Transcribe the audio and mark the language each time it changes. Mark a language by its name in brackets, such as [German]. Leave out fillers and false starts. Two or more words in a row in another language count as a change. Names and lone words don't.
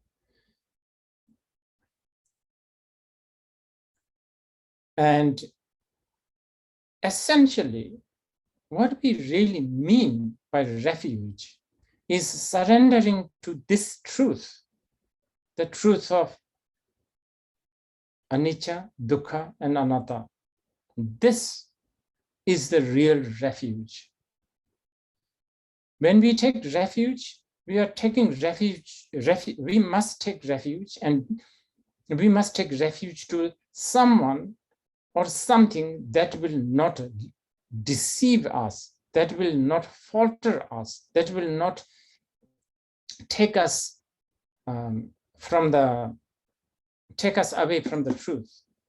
[English] And essentially, what we really mean by refuge is surrendering to this truth, the truth of [Pali] anicca, dukkha, [English] and anatta. This is the real refuge. When we take refuge, we are taking refuge. We must take refuge, and we must take refuge to someone or something that will not deceive us, that will not falter us, that will not take us take us away from the truth.